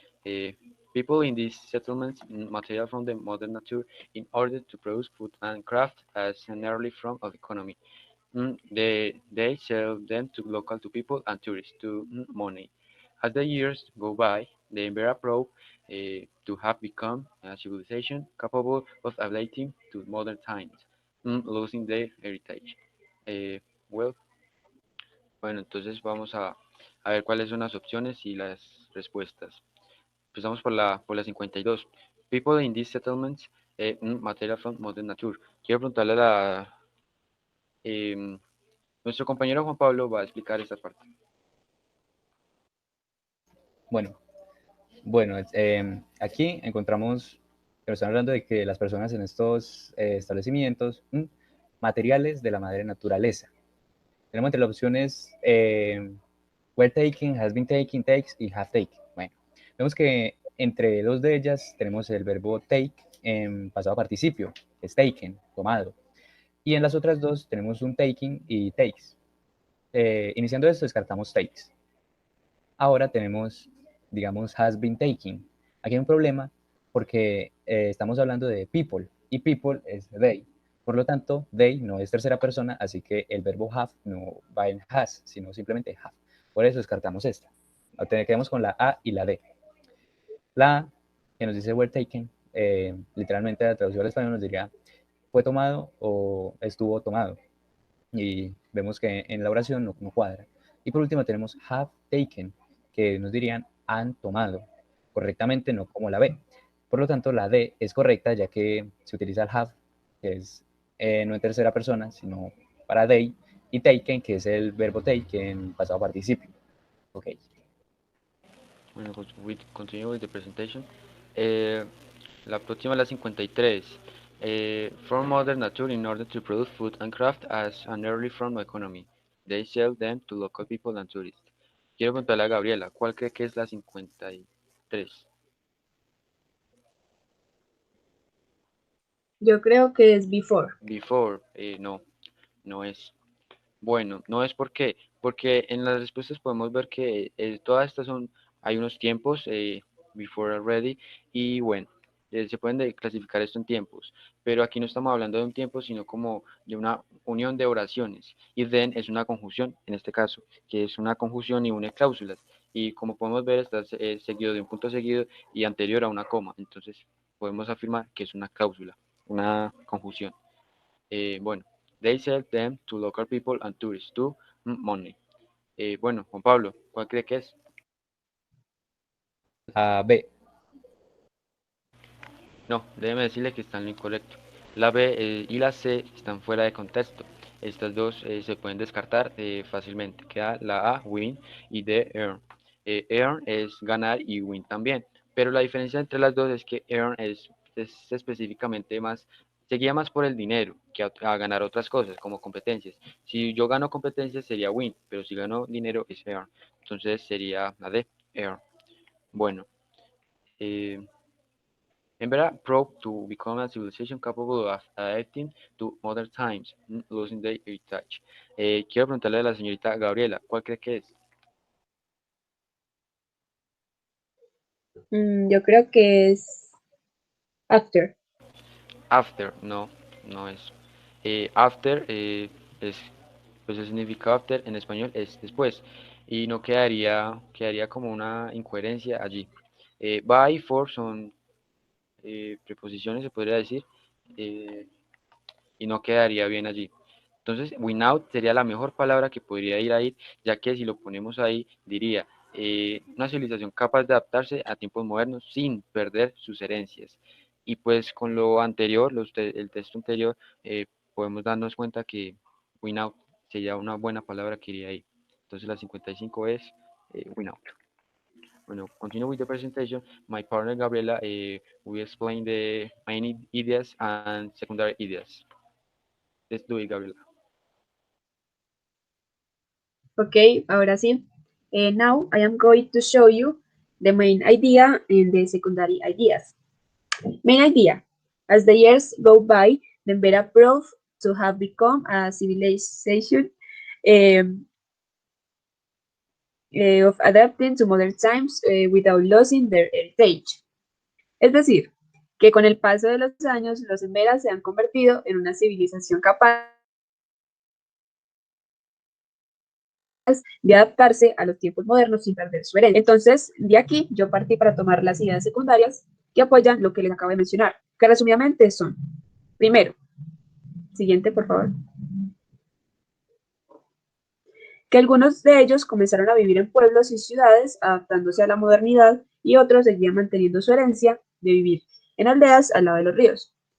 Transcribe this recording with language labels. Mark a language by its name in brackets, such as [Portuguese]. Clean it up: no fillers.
[English] Uh, People in these settlements material from the modern nature in order to produce food and craft as an early form of economy. They sell them to local to people and tourists to money. As the years go by, the Embera proved to have become a civilization capable of adapting to modern times, losing their heritage. [Spanish] Eh, well, bueno, entonces vamos a ver cuáles son las opciones y las respuestas. Empezamos por la 52. [English] People in these settlements, material from modern nature. [Spanish] Quiero preguntarle a em, nuestro compañero Juan Pablo va a explicar esta parte. Bueno, bueno, aquí encontramos, pero están hablando de que las personas en estos establecimientos, materiales de la madre naturaleza. Tenemos entre las opciones [English] were taken, has been taken, [Spanish] takes y have taken. Bueno, vemos que entre dos de ellas tenemos el verbo take en pasado participio, es taken, tomado. Y en las otras dos tenemos un taking y takes. Iniciando esto, descartamos takes. Ahora tenemos, digamos, has been taken. Aquí hay un problema porque estamos hablando de people y people es they. Por lo tanto, they no es tercera persona, así que el verbo have no va en has, sino simplemente have. Por eso descartamos esta. Quedamos con la A y la D. La A, que nos dice were taken, literalmente la traducción al español nos diría fue tomado o estuvo tomado. Y vemos que en la oración no cuadra. Y por último tenemos have taken, que nos dirían han tomado correctamente, no como la B. Por lo tanto, la D es correcta, ya que se utiliza el have, que es no en tercera persona, sino para they, y taken, que es el verbo take en pasado participio. Ok. [English] Bueno, we continue with the presentation. [Spanish] La próxima, la 53. [English] From modern nature in order to produce food and craft as an early form of economy. They sell them to local people and tourists. [Spanish] Quiero preguntarle a Gabriela, ¿cuál cree que es la 53? Yo creo que es before. Before, no, no es. Bueno, no es porque en las respuestas podemos ver que todas estas hay unos tiempos, before already, y bueno, se pueden clasificar esto en tiempos, pero aquí no estamos hablando de un tiempo, sino como de una unión de oraciones, y then es una conjunción, en este caso, que es una conjunción y une cláusulas, y como podemos ver está seguido de un punto seguido y anterior a una coma, entonces podemos afirmar que es una cláusula, una conjunción. [English] Bueno, they sell them to local people and tourists to money. [Spanish] Bueno, Juan Pablo, ¿cuál cree que es? La B. No, déjeme decirle que están en lo incorrecto. La B y la C están fuera de contexto. Estas dos se pueden descartar fácilmente. Queda la A, win, y D, earn. Earn es ganar y win también. Pero la diferencia entre las dos es que earn es específicamente más, se guía más por el dinero que a ganar otras cosas como competencias. Si yo gano competencias sería win, pero si gano dinero es earn. Entonces sería la D, earn. [English] Bueno, eh, Embera proved to become a civilization capable of adapting to modern times, losing their heritage. [Spanish] Quiero preguntarle a la señorita Gabriela, ¿cuál cree que es? Yo creo que es after. After, no, no es. After es, pues el significado after en español es después y no quedaría como una incoherencia allí. By y for son preposiciones, se podría decir, eh, y no quedaría bien allí. Entonces, without sería la mejor palabra que podría ir ahí, ya que si lo ponemos ahí, diría una civilización capaz de adaptarse a tiempos modernos sin perder sus herencias. Y pues con lo anterior, el texto anterior, podemos darnos cuenta que without sería una buena palabra que iría ahí. Entonces la 55 es without. [English] Bueno, continue with the presentation. My partner Gabriela will explain the main ideas and secondary ideas. Let's do it, Gabriela. [Spanish] Okay, ahora sí. [English] Now I am going to show you the main idea and the secondary ideas. Main idea. As the years go by, the Embera proved to have become a civilization of adapting to modern times without losing their heritage. [Spanish] Es decir, que con el paso de los años, los Emberas se han convertido en una civilización capaz de adaptarse a los tiempos modernos sin perder su herencia. Entonces, de aquí yo partí para tomar las ideas secundarias que apoyan lo que les acabo de mencionar, que resumidamente son, primero, siguiente por favor, que algunos de ellos comenzaron a vivir en pueblos y ciudades adaptándose a la modernidad y otros seguían manteniendo su herencia de vivir en aldeas al lado de los ríos.